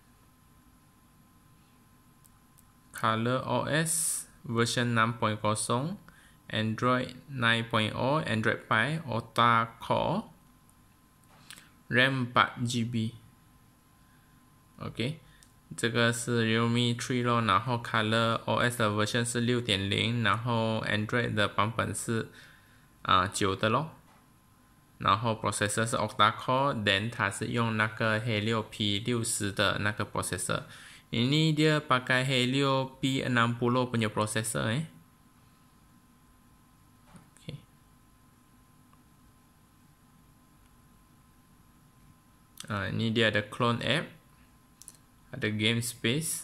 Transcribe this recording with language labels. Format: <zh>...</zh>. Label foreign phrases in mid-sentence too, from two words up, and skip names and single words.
<en>Color OS version 6.0 Android 9.0 Android Pie Octa Core RAM 8GB</en> <zh>OK 这个是 Realme 3咯，然后 Color OS 的 version 是 6.0， 然后 Android 的版本是9的咯，然后 processor 是</zh> <en>Octa Core，</en> <zh>then 它是用那个 Helio P60 的那个 processor。</zh> <ms>Ini dia pakai Helio P60 punya processor Okay. Ini dia ada</ms> <en>clone app,</en> <ms>ada</ms> <en>game space.</en>